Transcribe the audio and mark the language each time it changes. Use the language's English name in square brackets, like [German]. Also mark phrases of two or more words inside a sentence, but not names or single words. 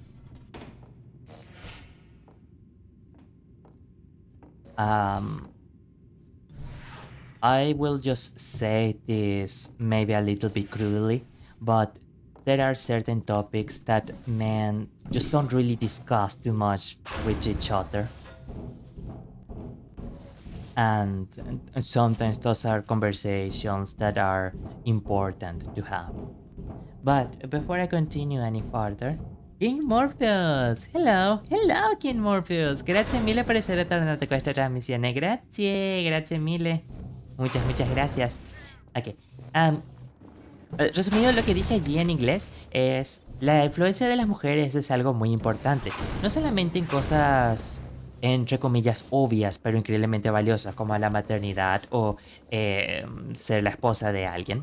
[English] I will just say this maybe a little bit crudely, but there are certain topics that men just don't really discuss too much with each other. And sometimes those are conversations that are important to have. But before I continue any further, King Morpheus! Hello! Hello, King Morpheus! [Italian] Grazie mille per essere tornato a questa trasmissione. Grazie, grazie mille. [Spanish] Muchas gracias. Ok. Resumido lo que dije allí en inglés es la influencia de las mujeres es algo muy importante. No solamente en cosas entre comillas obvias pero increíblemente valiosas como la maternidad o ser la esposa de alguien